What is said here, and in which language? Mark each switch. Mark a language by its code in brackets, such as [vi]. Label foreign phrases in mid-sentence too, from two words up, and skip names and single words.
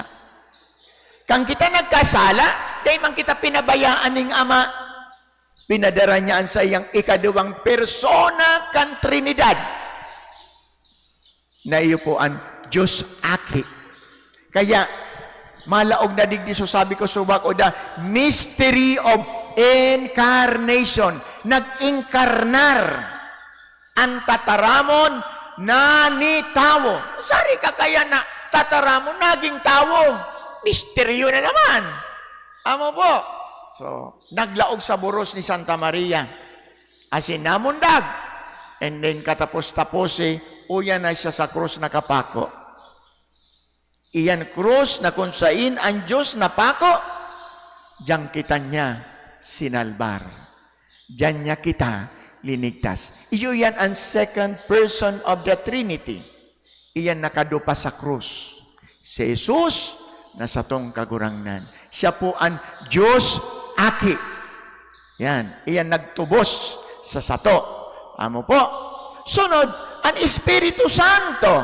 [bik] Kang kita nagkasala, dahil man kita pinabayaan ning Ama, pinadara niyaan sa iyang ikaduwang persona kan Trinidad na iyo po ang Diyos Aki. Kaya, malaog na digdi so sabi ko subak o [en] the mystery of incarnation. [bik] Nag-inkarnar ang tataramon na ni tawo. Sari ka kaya na tataramon naging tawo. Misteryo na naman. Amo po. So, naglaog sa buros ni Santa Maria. Asin namundag. And then katapos-tapos uyan na siya sa krus na kapako. Iyan krus na kung sain ang Diyos na pako, diyan kita niya sinalbar. Diyan niya kita linigtas. Iyo yan ang [en] second person of the Trinity. [bik] Iyan nakadupa sa krus. Si Jesus, nasa tong kagurangnan. Siya po ang Diyos Aki. Yan. Iyan nagtubos sa sato. Amo po. Sunod, ang Espiritu Santo.